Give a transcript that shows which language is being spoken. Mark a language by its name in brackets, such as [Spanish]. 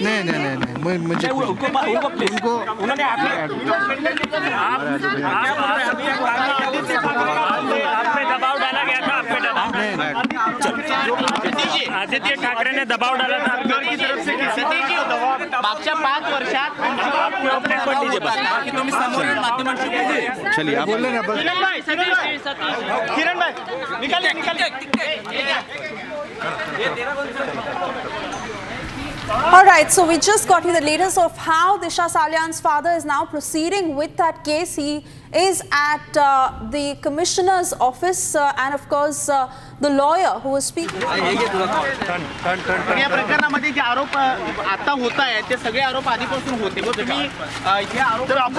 [Hindi] नहीं मुझे उन्होंने आप पे दबाव डाला गया था, आप पे आदित्य ठाकरे ने दबाव डाला था आपकी तरफ से. [Marathi] मागच्या 5 वर्षात की तुम्ही समोर माध्यमांशी बोलले. [Hindi] चलिए आप बोल ना बस. किरण भाई निकालिए. [English] All right, so we just got you the latest of how Disha Salian's father is now proceeding with that case. He is at the commissioner's office and of course the lawyer who was speaking. [Marathi] या प्रकरणामध्ये जे आरोप आता होत आहेत ते सगळे आरोप आधीपासून होते. तुम्ही हे आरोप